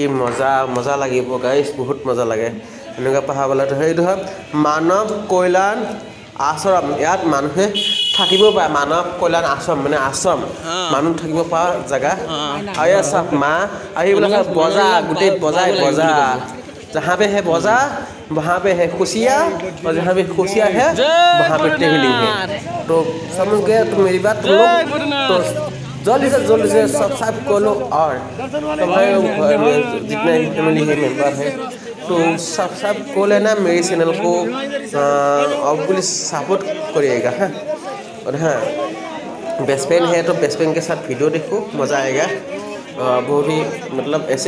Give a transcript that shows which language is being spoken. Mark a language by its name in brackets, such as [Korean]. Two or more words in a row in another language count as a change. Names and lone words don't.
[Assamese] মজা লাগিব গাড়ী বহুত মজা লাগে এনেকুৱা পাহাৰবিলাক সেইটো হয় মানৱ কল্যাণ আশ্ৰম ইয়াত মানুহে থাকিব পাৰে মানৱ কল্যাণ আশ্ৰম মানে আশ্ৰম মানুহ থাকিব পৰা জেগা আৰু ইয়াত চাওক মা আৰু এইবিলাক বজাৰ গোটেই বজাৰ [Hindi] जहाँ पे है बजा वहाँ पे है खुशियाँ और जहाँ पे खुशियाँ है वहाँ पे ट्रेवलिंग है तो समझ गए तो मेरी बात तुम लोग तो जल्दी से सब्सक्राइब कर लो और जितने फैमिली है मेम्बर है तो सब्सक्राइब कर लेना मेरे चैनल को और पुलिस सपोर्ट करिएगा हाँ और हाँ [English] best friend [Hindi] है तो [English] best friend [Hindi] के साथ वीडियो देखो मज़ा आएगा बहुत ही मतलब ऐसे